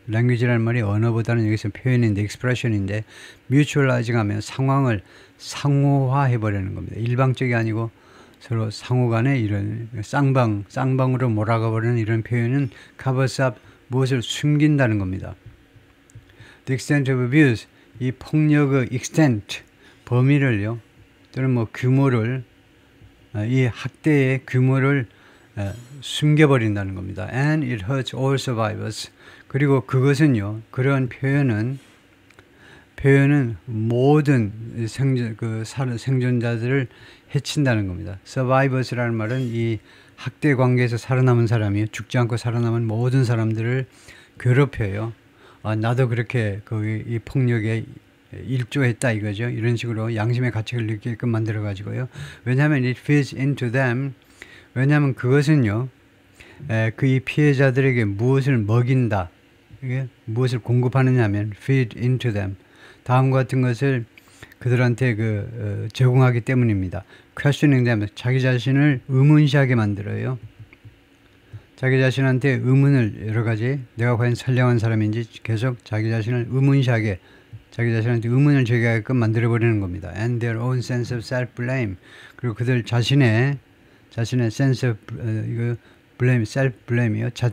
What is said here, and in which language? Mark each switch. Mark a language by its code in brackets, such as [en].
[ko] language라는 말이 언어보다는 여기서 표현인데 expression인데 mutualizing 하면 상황을 상호화해버리는 겁니다. 일방적이 아니고 서로 상호간에 이런 쌍방으로 몰아가버리는 이런 표현은 [en] covers up, [ko] 무엇을 숨긴다는 겁니다. [en] The extent of abuse, [ko] 이 폭력의 [en] extent, 범위를요. [ko] 또는 뭐 규모를, 이 학대의 규모를 숨겨버린다는 겁니다. [en] And it hurts all survivors. [ko] 그리고 그것은요, 그런 표현은 모든 생존자들을 해친다는 겁니다. Survivors라는 말은 이 학대 관계에서 살아남은 사람이요, 죽지 않고 살아남은 모든 사람들을 괴롭혀요. 나도 그렇게 이 폭력에 일조했다 이거죠. 이런 식으로 양심의 가책을 느끼게끔 만들어 가지고요. [en] 왜냐하면 it feeds into them. [ko] 왜냐하면 그것은요, 그 이 피해자들에게 무엇을 먹인다, 무엇을 공급하느냐 하면 [en] feed into them, [ko] 다음과 같은 것을 그들한테 제공하기 때문입니다. [en] questioning them, [ko] 자기 자신을 의문시하게 만들어요. 자기 자신한테 의문을 여러 가지, 내가 과연 선량한 사람인지 계속 자기 자신을 의문시하게, 자기 자신한테 의문을 제기하게끔 만들어버리는 겁니다. [en] And their own sense of self-blame, [ko] 그리고 그들 자신의 [en] sense of blame, self-blame이요.